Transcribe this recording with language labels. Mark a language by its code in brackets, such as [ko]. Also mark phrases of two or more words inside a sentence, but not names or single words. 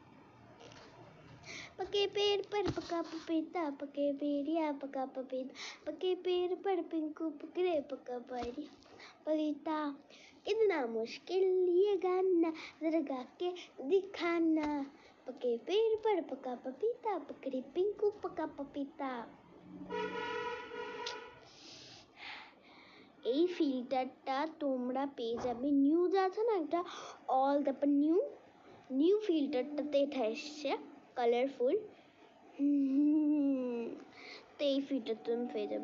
[hi] पके पेड़ पर पका पपीता, पके पेड़िया पका पपीता, पके पेड़ पर पिंकू पकड़े पका पपीता। कितना मुश्किल ये गाना, जरा गा के दिखाना। पके पेड़ पर पका पपीता, पकड़े पिंकू पका पपीता। [bn] এই ফিল্টারটা তোমরা পেয়ে যাবে, নিউজ আছে না একটা অল তারপর নিউ ফিল্টারটাতে এটা এসছে কালারফুল। তো এই ফিল্টারটা তুমি পেয়ে যাবে।